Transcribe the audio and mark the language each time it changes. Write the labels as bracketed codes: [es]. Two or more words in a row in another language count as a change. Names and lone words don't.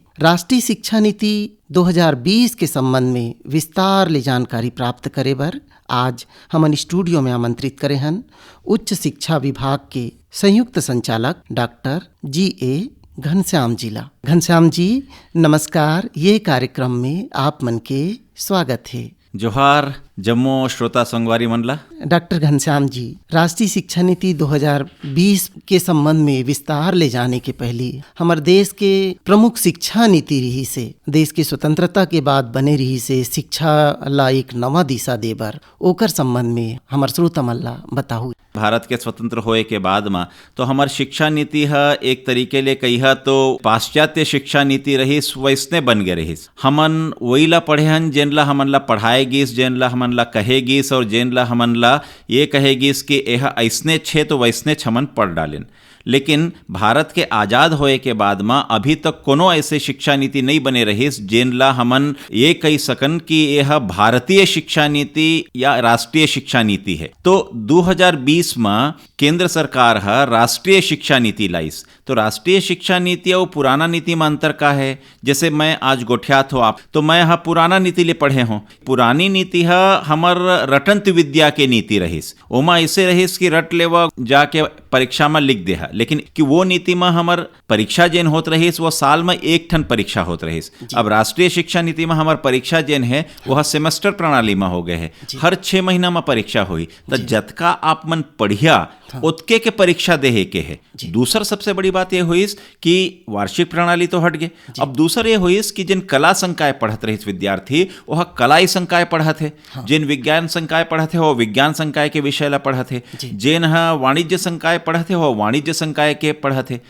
[hne] राष्ट्रीय शिक्षा नीति 2020 के संबंध में विस्तार ले जानकारी प्राप्त करे बर आज हमन स्टूडियो में आमंत्रित करे हन उच्च शिक्षा विभाग के संयुक्त संचालक डॉक्टर G.A. घनश्याम जी ला। घनश्याम जी नमस्कार, ये कार्यक्रम में आप मन के स्वागत है। जोहार जम्मू श्रोता संगवारी मनला। डॉक्टर घनश्याम जी, राष्ट्रीय शिक्षा नीति 2020 के संबंध में विस्तार ले जाने के पहले हमारे देश के प्रमुख शिक्षा नीति रही से, देश की स्वतंत्रता के बाद बने रही से शिक्षा ला एक नवा दिशा दे बर ओकर संबंध में हमार श्रोता मन ला बताहू। भारत के स्वतंत्र होए के बाद में तो हमार शिक्षा नीति है एक तरीके ले कहिया तो पाश्चात्य शिक्षा नीति रहीस वैसने बन गए रहीस। हमन वही ला पढ़े हन जेन ला हमन ला पढ़ाए गिस, जेन ला हमन ला कहेगिस और जेन ला हमन ला ये कहेगिस कि यह ऐसने छे तो वैसने हमन पढ़ डालेन। लेकिन भारत के आज़ाद होए के बाद में अभी तक कोनो ऐसे शिक्षा नीति नहीं बने रहीस जेन ला हमन ये कही सकन कि यह भारतीय शिक्षा नीति या राष्ट्रीय शिक्षा नीति है। तो 2020 में केंद्र सरकार है राष्ट्रीय शिक्षा नीति लाइस। तो राष्ट्रीय शिक्षा नीति और पुराना नीति में अंतर का है? जैसे मैं आज गोठियात हो आप तो मैं यहाँ पुराना नीति ले पढ़े हूँ। पुरानी नीति है हमर रटंत विद्या के नीति रहीस। ओमा ऐसे रहीस कि रट लेवा जाके परीक्षा में लिख दे है, लेकिन कि वो नीति में हमार परीक्षा जेन होत रहीस वो साल में एक ठन परीक्षा होत रहीस। अब राष्ट्रीय शिक्षा नीति में हमार परीक्षा जेन है वह सेमेस्टर प्रणाली में हो गए है। हर 6 महीना में परीक्षा हुई तो जतका आप मन पढ़िया उतके के परीक्षा देहे के है। दूसर सबसे बड़ी बात यह हुई कि वार्षिक प्रणाली तो हट गए। अब दूसर ये हुई कि जिन कला संकाय पढ़त रही विद्यार्थी वह कलाई संकाय पढ़त है, जिन विज्ञान संकाय पढ़त है वह विज्ञान संकाय के विषय ला पढ़त है, जिन वाणिज्य संकाय पढ़त है वह वाणिज्य संकाय के पढ़त है।